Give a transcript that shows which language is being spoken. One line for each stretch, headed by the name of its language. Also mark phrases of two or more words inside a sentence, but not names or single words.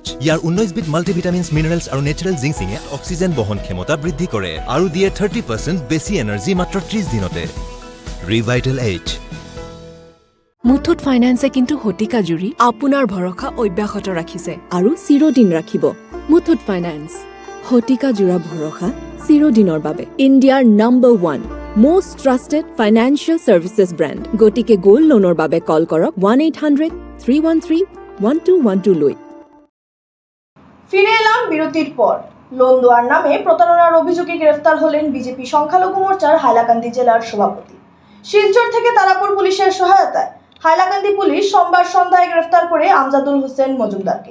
Assamese: ইয়াৰ 19 বিধ মাল্টিভিটামিনছ, মিনাৰেলছ আৰু নেচাৰেল জিংচিঙে অক্সিজেন বহন ক্ষমতা বৃদ্ধি কৰে আৰু দিয়ে 30% বেছি এনাৰ্জি মাত্ৰ 30 দিনতে। ৰিভাইটেল এইচ। মুথুত ফাইনেন্সে কিন্তু শতিকা জুৰি আপোনাৰ ভৰসা অব্যাহত ৰাখিছে আৰু চিৰদিন ৰাখিব। মুথুত ফাইনেন্স, শতিকা জোৰা ভৰসা চিৰদিনৰ বাবে। ইণ্ডিয়াৰ নম্বৰ 1
English: most trusted financial services brand.
Assamese: গতিকে গোল্ড লোনৰ বাবে কল কৰক 1-800-313-1212 লৈ।
Bangla: ফিরে এলাম বিরতির পর। লোন দেওয়ার নামে প্রতারণার অভিযোগে গ্রেফতার হলেন বিজেপি সংখ্যালঘু মোর্চার হাইলাকান্দি জেলার সভাপতি। শিলচর থেকে তারাপুর পুলিশের সহায়তায় হাইলাকান্দি পুলিশ সোমবার সন্ধ্যায় গ্রেফতার করে আমজাদুল হোসেন মজুমদারকে।